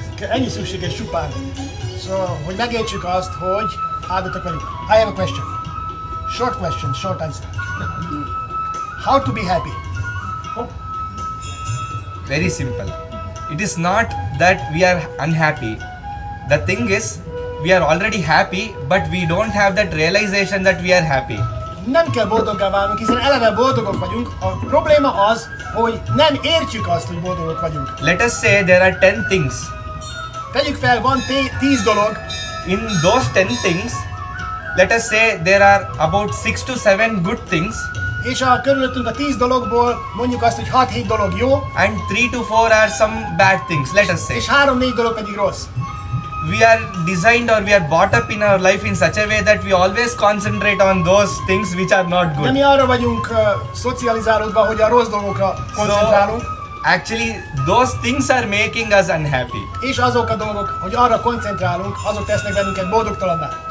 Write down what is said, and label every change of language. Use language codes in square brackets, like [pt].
[hu] Ennyi szükséges csupán. Szóval, hogy megértsük azt, hogy áldottak vagyunk. [en] I have a question. Short question, short answer. How to be happy? Very simple. It is not that we are unhappy. The thing is, we are already happy, but we don't have that realization that we are happy. [hu] Nem kell boldoggá válnunk, hiszen eleve boldogok vagyunk. A probléma az, hogy nem értjük azt, hogy boldogok vagyunk. [en] Let us say there are 10 things. [hu] Tegyük fel, van 10 dolog, [en] In those 10 things, let us say there are about 6 to 7 good things [hu] és a körülöttünk a 10 dologból mondjuk azt, hogy 6-7 dolog jó, [en] and 3 to 4 are some bad things, let us say. [hu] és 3-4 dolog pedig rossz. [en] We are designed or we are brought up in our life in such a way that we always concentrate on those things which are not [hu] De [en] good. [hu] mi arra vagyunk szocializálódva, hogy a rossz dolgokra koncentrálunk, [en] Actually, those things are making us unhappy. [hu] és azok a dolgok, hogy arra koncentrálunk, azok tesznek bennünket boldogtalanná.